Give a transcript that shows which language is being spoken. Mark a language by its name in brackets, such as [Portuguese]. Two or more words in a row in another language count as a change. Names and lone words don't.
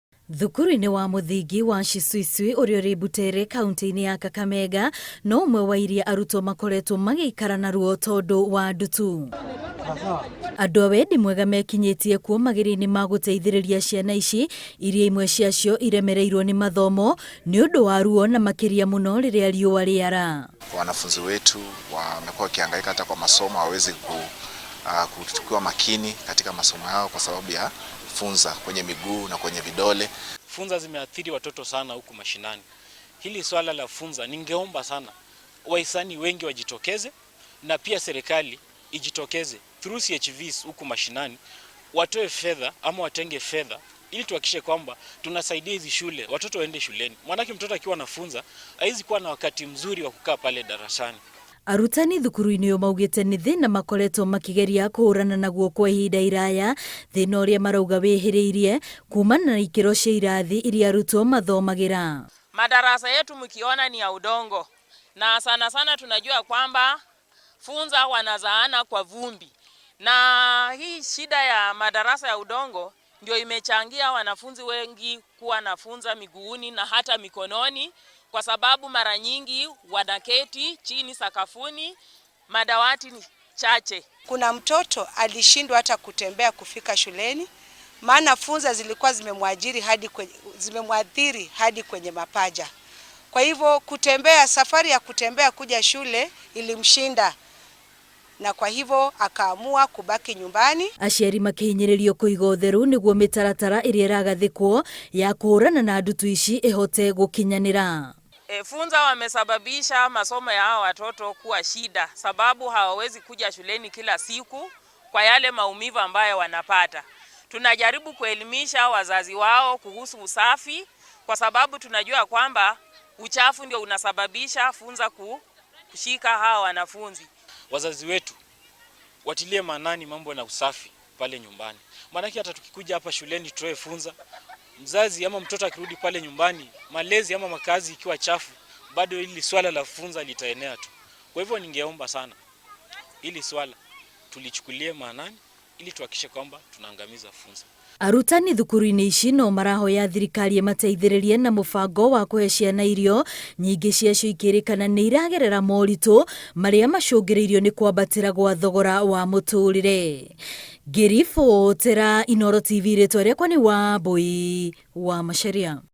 [Kikuyu] Thukuru-inĩ wa mũthingi wa Shisuisui ũrĩa ũrĩ Butere kaunti-inĩ ya Kakamega no ũmwe wa iria arutwo makoretwo magĩikara naruo tondũ wa ndutu. Andũ a wendi mwega mekinyĩtie kuo magĩrĩire ma gũteithĩrĩria ciana ici iria imwe ciacio iremereirwo nĩ mathomo nĩ ũndũ wa ruo na makĩria mũno rĩrĩa riũa rĩara. [Swahili] Wanafunzi wetu wamekuwa wakihangaika hata kwa masomo, hawezi kuchukua makini katika masomo yao kwa sababu ya funza kwenye miguu na kwenye vidole. Funza zimeathiri watoto sana huku mashinani. Hili swala la funza ningeomba sana wahisani wengi wajitokeze na pia serikali ijitokeze through CHVs huku mashinani, watoe fedha ama watenge fedha ili tuhakikishe kwamba tunasaidia hizi shule watoto waende shuleni. Maana mtoto akiwa anafunza haizi kuwa na wakati mzuri wa kukaa pale darasani. [Kikuyu] Arutani thukuru-inĩ maugĩte nĩ thĩna makoretwo makĩgeria kũhũrana naguo kwa ihinda iraya, thĩna ũrĩa marauga wĩhĩrĩirie kumana na ikĩro cia irathi iria arutwo mathomagĩra. [Swahili] Madarasa yetu mkiona ni ya udongo na sana sana tunajua kwamba funza wanazaana kwa vumbi, na hii shida ya madarasa ya udongo ndio imechangia wanafunzi wengi kuwa na funza miguuni na hata mikononi, kwa sababu mara nyingi wanaketi chini sakafuni, madawati ni chache. Kuna mtoto alishindwa hata kutembea kufika shuleni, maana funza zilikuwa zimemwathiri hadi kwenye mapaja. Kwa hivyo kutembea, safari ya kutembea kuja shule ilimshinda, na kwa hivyo akaamua kubaki nyumbani. [Kikuyu] Aciari makihinyĩrĩrio kũiga ũtheru nĩguo mĩtaratara ĩrĩa ĩragathĩkwo ya kũhũrana na ndutu ici ĩhote gũkinyanĩra. [Swahili] Funza wamesababisha masomo ya hawa watoto kuwa shida, sababu hawawezi kuja shuleni kila siku kwa yale maumivu ambayo wanapata. Tunajaribu kuelimisha wazazi wao kuhusu usafi, kwa sababu tunajua kwamba uchafu ndio unasababisha funza kushika hawa wanafunzi. Wazazi wetu watilie maanani mambo na usafi pale nyumbani. Maana hata tukikuja hapa shuleni tutoe funza, mzazi ama mtoto akirudi pale nyumbani, malezi ama makazi ikiwa chafu, bado hili swala la funza litaenea tu. Kwa hivyo ningeomba sana hili swala tulichukulie maanani ili tuhakikishe kwamba tunaangamiza funza. [Kikuyu] Arutani thukuru-inĩ ici no marahoya thirikari ĩmateithĩrĩrie na mũbango wa kũhe ciana irio, nyingĩ ciacio ikĩrĩkana nĩ iragerera moritũ marĩa macũngĩrĩirio nĩ kwambatĩra gwa thogora wa mũtũrĩre. Ngĩribotera Inooro TV, rĩtwa rĩakwa nĩ Wambui wa Macharia.